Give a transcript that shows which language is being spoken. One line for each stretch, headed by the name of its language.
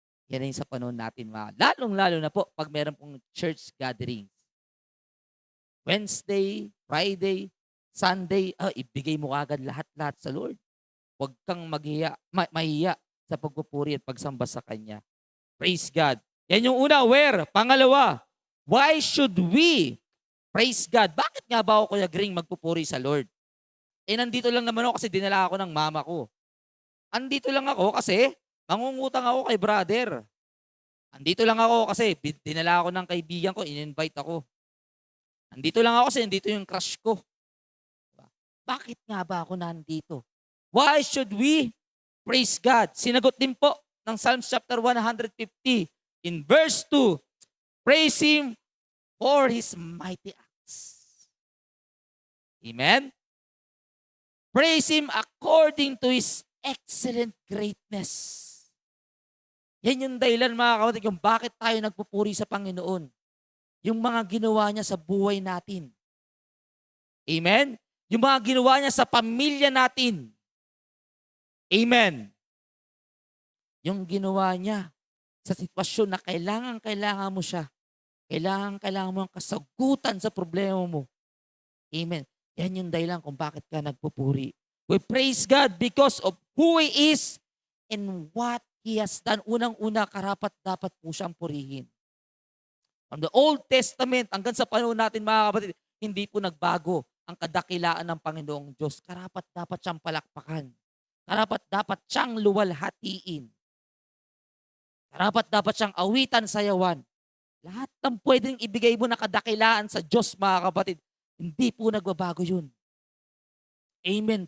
Filipino: Yan yung sa panahon natin, lalong-lalo na po pag meron pong church gatherings. Wednesday, Friday, Sunday, ibigay mo agad lahat-lahat sa Lord. Huwag kang mahiya sa pagpupuri at pagsamba sa Kanya.
English: Praise God.
Filipino: Yan yung una,
English: where? Pangalawa, why should we praise God?
Filipino: Bakit nga ba ako, Kuya Gring, magpupuri sa Lord? Nandito lang naman ako kasi dinala ako ng mama ko. Andito lang ako kasi mangungutang ako kay brother. Andito lang ako kasi dinala ako ng kaibigan ko, in-invite ako. Andito lang ako kasi nandito yung crush ko. Diba? Bakit nga ba ako nandito?
English: Why should we praise God?
Filipino: Sinagot din po ng
English: Psalms chapter 150 in verse 2, praise Him for His mighty acts. Amen? Praise Him according to His excellent greatness.
Filipino: Yan yung dahilan mga kapatid kung bakit tayo nagpupuri sa Panginoon. Yung mga ginawa niya sa buhay natin. Amen? Yung mga ginawa niya sa pamilya natin. Amen? Yung ginawa niya sa sitwasyon na kailangan mo siya. Kailangan mo ang kasagutan sa problema mo. Amen? Yan yung dahilan kung bakit ka nagpupuri.
English: We praise God because of who He is and what He has done.
Filipino: Unang-una, karapat-dapat po siyang purihin. From the Old Testament hanggang sa panahon natin mga kapatid, hindi po nagbago ang kadakilaan ng Panginoong Diyos. Karapat-dapat siyang palakpakan. Karapat-dapat siyang luwalhatiin. Karapat-dapat siyang awitan, sayawan. Lahat ng pwedeng ibigay mo na kadakilaan sa Diyos mga kapatid, hindi po nagbabago yun. Amen.